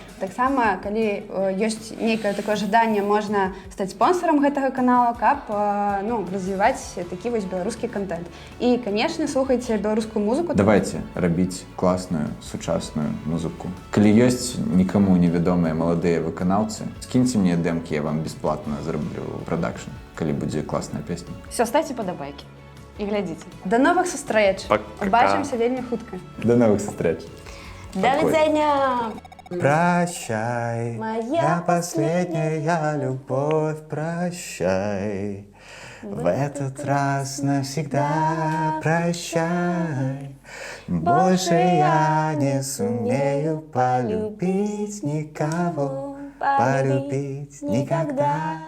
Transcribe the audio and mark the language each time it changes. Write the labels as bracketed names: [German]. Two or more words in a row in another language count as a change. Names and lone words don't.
[Belarusian] Таксама, калі ёсць нейкае такое жаданне, можна стаць спонсорам гэтага канала, каб развіваць такі вось беларускі контент. І, канешне, слухайце беларускую музыку. Давайте рабіць класную сучасную музыку. Калі ёсць нікому невядомыя маладыя выканаўцы, скіньце мне дэмкі, я вам бесплатна зраблю прадакшн, калі будзе класная песня. [Russian] Все, ставьте подобайки и глядите. До новых сустрэч. Пока. [Belarusian] Убачимся вельмі хутка. [Russian] До новых встреч. До свидания. Прощай, Моя последняя любовь, прощай. В этот раз навсегда прощай. Больше я не сумею полюбить никого, полюбить никогда.